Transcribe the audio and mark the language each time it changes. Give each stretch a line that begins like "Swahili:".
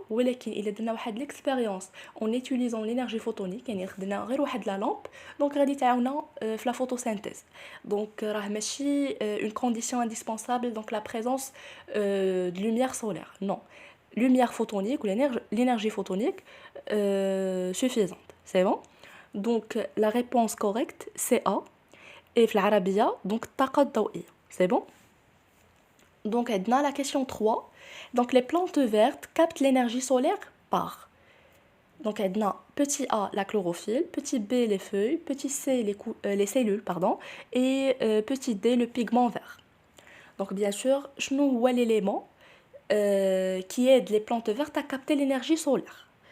Arabic: ولكن إلا درنا واحد l'expérience en utilisant l'énergie photonique, يعني خدنا غير واحد لا لامب, دونك غادي تعاونا في la photosynthèse.
French: Donc راه ماشي une condition indispensable, donc la présence de lumière solaire. Non. Lumière photonique ou l'énergie photonique suffisante. C'est bon? Donc la réponse correcte c'est A.
Arabic: Et في العربية donc الطاقة الضوئية.
French: C'est bon? Donc عندنا la question 3. Donc les plantes vertes captent l'énergie solaire par. Donc عندنا petit A la chlorophylle, petit B les feuilles, petit C les cellules pardon, et petit D le pigment vert. Donc bien sûr, شنو هو l'élément qui aide les plantes vertes à capter l'énergie solaire.